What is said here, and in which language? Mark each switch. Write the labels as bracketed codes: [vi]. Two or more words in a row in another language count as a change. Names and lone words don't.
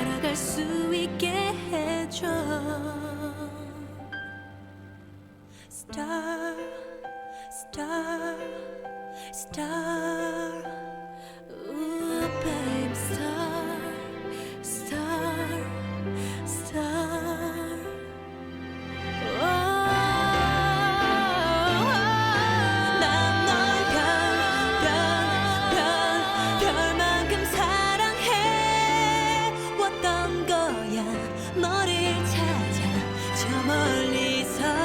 [ko] 갈 수 있게 해줘. [en] Star, star, star. Ooh, babe, star, star, star. [ko] 난 널 별만큼 사랑해 왔던 거야. 너를 찾아 저 멀리서.